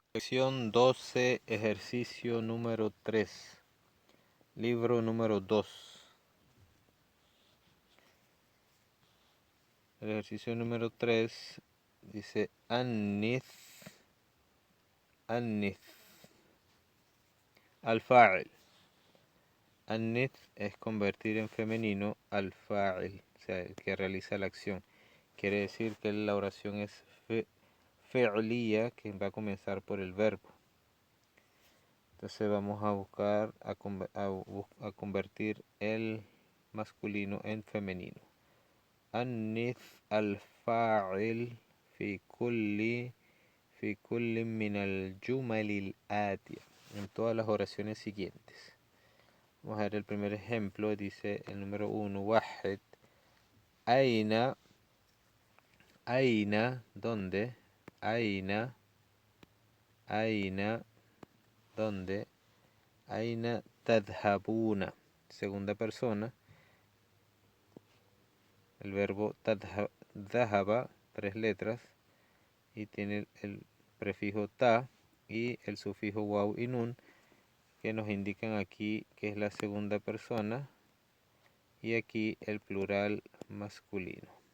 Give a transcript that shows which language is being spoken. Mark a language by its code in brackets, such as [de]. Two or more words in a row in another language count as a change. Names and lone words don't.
[es] Lección 12, ejercicio número 3, libro número 2. El ejercicio número 3 dice [ar] أنث الفاعل. [es] Anith es convertir en femenino al-fa'il, o sea, el que realiza la acción. Quiere decir que la oración es fi'liya, que va a comenzar por el verbo. Entonces vamos a buscar a convertir el masculino en femenino. [ar] أنث الفاعل في كل من الجمل الآتية. [es] En todas las oraciones siguientes. Vamos a ver el primer ejemplo. Dice el número 1. [ar] واحد. أين. [es] ¿Dónde? Aina. ¿Dónde? [ar] أين تذهبون. [es] Segunda persona. El verbo dhahaba, 3 letras, y tiene el prefijo ta y el sufijo waw y nun, que nos indican aquí que es la segunda persona, y aquí el plural masculino.